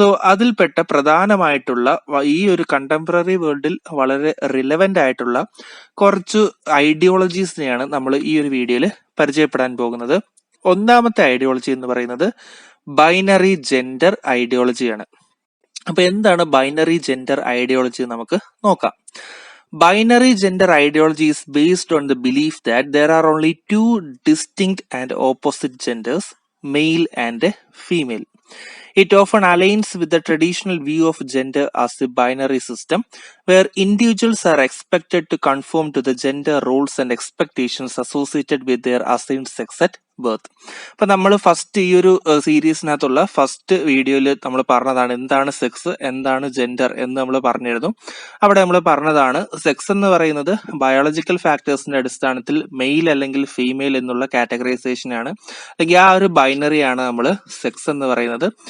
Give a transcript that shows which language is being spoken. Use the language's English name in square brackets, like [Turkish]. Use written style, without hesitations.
[Malayalam] അതിൽപ്പെട്ട പ്രധാനമായിട്ടുള്ള ഈ ഒരു കണ്ടംപററി വേൾഡിൽ വളരെ റിലവന്റ് ആയിട്ടുള്ള കുറച്ച് ഐഡിയോളജീസിനെയാണ് നമ്മൾ ഈ ഒരു വീഡിയോയിൽ പരിചയപ്പെടാൻ പോകുന്നത്. ഒന്നാമത്തെ ഐഡിയോളജി എന്ന് പറയുന്നത് ബൈനറി ജെൻഡർ ഐഡിയോളജിയാണ്. അപ്പൊ എന്താണ് ബൈനറി ജെൻഡർ ഐഡിയോളജി നമുക്ക് നോക്കാം. [English] Binary gender ideology is based on the belief that there are only two distinct and opposite genders, male and female. It often aligns with the traditional view of gender as a binary system, where individuals are expected to conform to the gender roles and expectations associated with their assigned sex at birth. [Malayalam] അപ്പൊ നമ്മൾ first ഈ ഒരു സീരീസിനകത്തുള്ള first വീഡിയോയിൽ നമ്മൾ പറഞ്ഞതാണ് എന്താണ് sex, എന്താണ് gender എന്ന് നമ്മൾ പറഞ്ഞിരുന്നു. അവിടെ നമ്മൾ പറഞ്ഞതാണ് സെക്സ് എന്ന് പറയുന്നത് ബയോളജിക്കൽ ഫാക്ടേഴ്സിന്റെ അടിസ്ഥാനത്തിൽ മെയിൽ അല്ലെങ്കിൽ ഫീമെയിൽ എന്നുള്ള കാറ്റഗറൈസേഷൻ ആണ്, അല്ലെങ്കിൽ ആ ഒരു ബൈനറി ആണ് നമ്മൾ സെക്സ് എന്ന് പറയുന്നത്.